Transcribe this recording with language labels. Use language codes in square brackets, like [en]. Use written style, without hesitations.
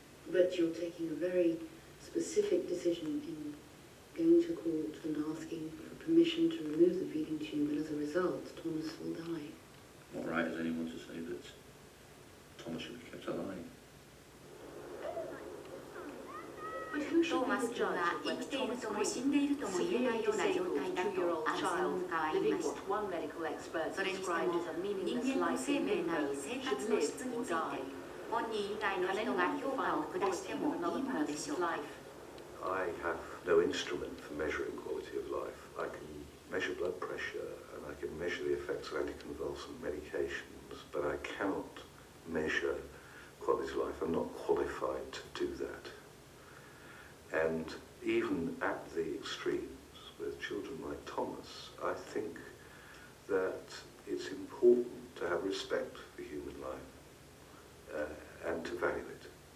[en] But you're taking a very specific decision in going to court and asking for permission to remove the feeding tube, and as a result, Thomas will die. What right has anyone to say that Thomas should be kept alive? [ja] トーマス君は生きているとも死んでいるとも言えないような状態だとある専門家は言いました。それにしても人間の生命なり生活の質について本人以外の人が評価を下してもいいものでしょうか。 [en] I have no instrument for measuring quality of life. I can measure blood pressure and I can measure the effects of anticonvulsant medications, but I cannot measure quality of life. I'm not qualified to do that. And even at the extremes, with children like Thomas, I think that it's important to have respect for human life and to value it.